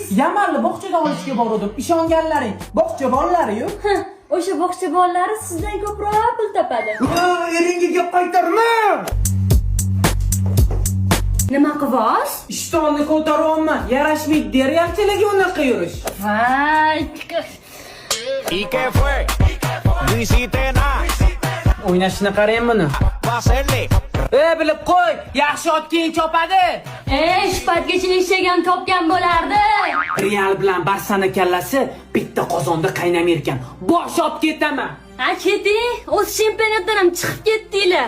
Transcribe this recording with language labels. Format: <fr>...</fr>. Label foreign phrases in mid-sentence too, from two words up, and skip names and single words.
<uz>Yamalni bog'chaga olishga bordim. Ishonganlaring, bog'cha bolalari-yu. O'sha bog'cha bolalari sizdan ko'proq pul topadi. Eringga gap qaytarma. Nima qilasiz? Ishtonni ko'taryapman. Yarashmaydi, realchilarga unaqa yurish. Voy.</uz> <es>¿Y qué fue? No hiciste nada.</es> <uz>O'ynashini qarang buni.</uz> <es>Va a hacerle.</es> <uz>Bilib qo'y, yaxshi ot keyin chopadi. Shu paytgacha eshagan topgan bo'lardi. Real bilan Barsani kallasi bitta qozonda qaynamay ekan. Bosh olib ketaman. Ha, keting. O'z chempionatdan ham chiqib ketdinglar.</uz>